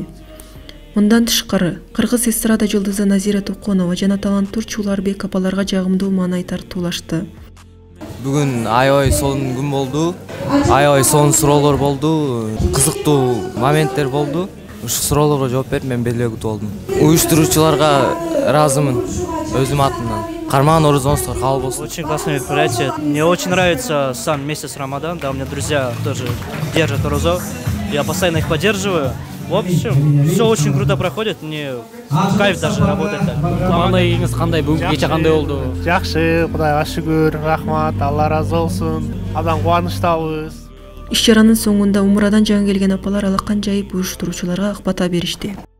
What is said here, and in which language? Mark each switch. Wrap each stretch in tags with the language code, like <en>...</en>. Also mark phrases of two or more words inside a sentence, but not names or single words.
<ky>Мындан тышкары, кыргыз эстрада жылдызы Назира Токонова жана таланттуу Чууларбек апаларга жагымдуу маанай тартуулашты. Бүгүн аябай сонун күн болду. Аябай сонун суроолор болду. Кызыктуу моменттер болду. Ушу суроолорго жооп берип мен белгилүү болдум. Уюштуруучуларга ыраазымын өзүм атымдан. Карман орузонстор кабыл болсун.</ky> <ru>Очень классное мероприятие. Мне очень нравится сам месяц Рамадан. Да, у меня друзья тоже держат орузо. Я постоянно их поддерживаю. В общем, все очень круто проходит. Мне кайф даже работать так.</ru> <ky>Маанайыңыз кандай, бүгүнкү кече кандай болду? Жакшы, Кудайга шүгүр, рахмат, Алла разы болсун. Абдан кубанычтабыз. Иш-чаранын соңунда умурадан жаңы келген апалар алакан жайып уюштуруучуларга ак бата беришти.</ky>